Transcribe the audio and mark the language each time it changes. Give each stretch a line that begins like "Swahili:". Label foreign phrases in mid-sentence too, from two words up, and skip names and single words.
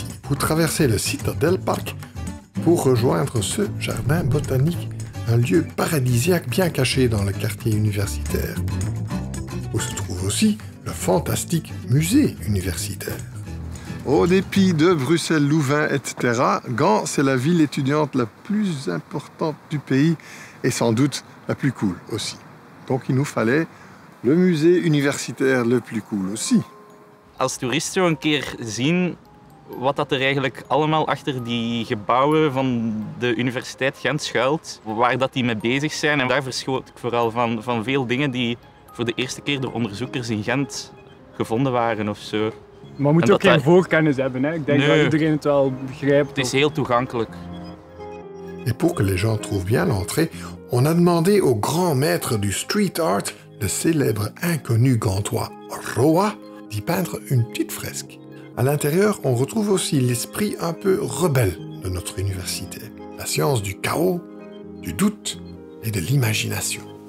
French: Vous traversez le Citadel Park pour rejoindre ce jardin botanique, un lieu paradisiaque bien caché dans le quartier universitaire, où se trouve aussi le fantastique musée universitaire. Au dépit de Bruxelles, Louvain, etc., Gand, c'est la ville étudiante la plus importante du pays et sans doute la plus cool aussi. Donc il nous fallait le musée universitair le plus cool aussi.
Dutch: Als toerist zo een keer zien wat dat er eigenlijk allemaal achter die gebouwen van de Universiteit Gent schuilt, waar dat die mee bezig zijn. En daar verschoot ik vooral van veel dingen die voor de eerste keer door onderzoekers in Gent gevonden waren of zo. Maar je moet ook geen voorkennis hebben, hè? Ik denk dat iedereen het wel begrijpt. Het is heel toegankelijk.
French: Et pour que les gens trouvent bien l'entrée, on a demandé au grand maître du
English: street art,
French: le célèbre inconnu gantois Roa, d'y peindre une petite fresque. À l'intérieur, on retrouve aussi l'esprit un peu rebelle de notre université, la science du chaos, du doute et de l'imagination.